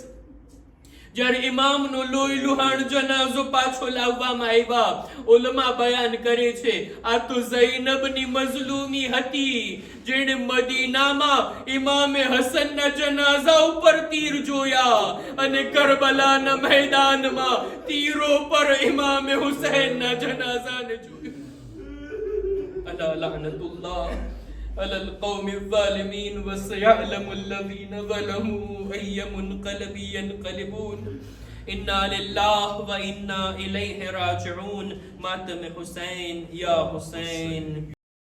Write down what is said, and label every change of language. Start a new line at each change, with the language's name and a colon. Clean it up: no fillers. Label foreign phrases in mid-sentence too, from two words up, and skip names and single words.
Gujarati: જ્યારે ઇમામનો લોહી લુહાણ જનાઝો પાછો લાવવામાં આવ્યા, ઉલમા બયાન કરે છે આ તો ઝૈનબની મઝલૂમી હતી, જેણે મદીનામાં ઇમામે હસનના જનાઝા ઉપર તીર જોયા અને કરબલાના મેદાનમાં તીરો પર ઇમામે હુસૈનના જનાઝાને જોયા.
Arabic: ألا لعنة الله على القوم الظالمين وسيعلم الذين ظلموا أي منقلب ينقلبون. إنا لله وإنا إليه راجعون. ماتم حسين يا حسين.